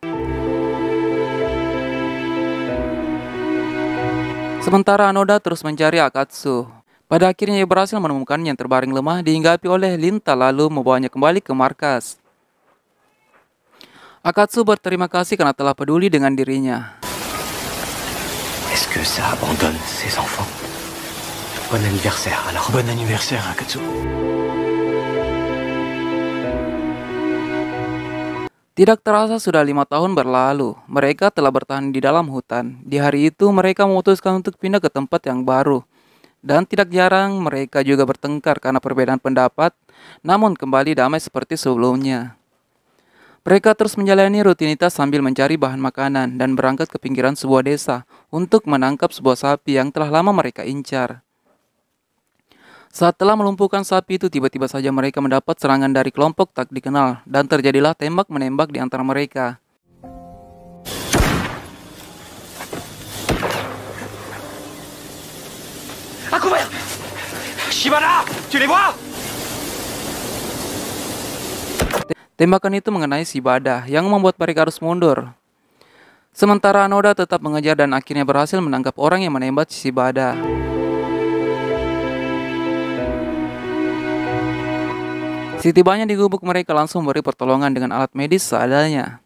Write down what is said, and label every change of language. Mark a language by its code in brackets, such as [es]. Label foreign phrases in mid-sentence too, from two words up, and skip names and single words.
[id] Sementara Anoda terus mencari Akatsu. Pada akhirnya ia berhasil menemukannya yang terbaring lemah dihinggapi oleh lintah lalu membawanya kembali ke markas. Akatsu berterima kasih karena telah peduli dengan dirinya. [fr] Est-ce que ça abandonne ses enfants? Bon anniversaire, alors. Bon anniversaire, Akatsu. [id] Tidak terasa sudah 5 tahun berlalu. Mereka telah bertahan di dalam hutan. Di hari itu mereka memutuskan untuk pindah ke tempat yang baru. Dan tidak jarang mereka juga bertengkar karena perbedaan pendapat, namun kembali damai seperti sebelumnya. Mereka terus menjalani rutinitas sambil mencari bahan makanan dan berangkat ke pinggiran sebuah desa untuk menangkap sebuah sapi yang telah lama mereka incar. Saat telah melumpuhkan sapi itu, tiba-tiba saja mereka mendapat serangan dari kelompok tak dikenal dan terjadilah tembak-menembak di antara mereka. [fr] À couvert! Shibana, tu les vois? [id] Tembakan itu mengenai Shibada yang membuat mereka harus mundur. Sementara Anoda tetap mengejar dan akhirnya berhasil menangkap orang yang menembak Shibada. Setibanya di gubuk, mereka langsung memberi pertolongan dengan alat medis seadanya.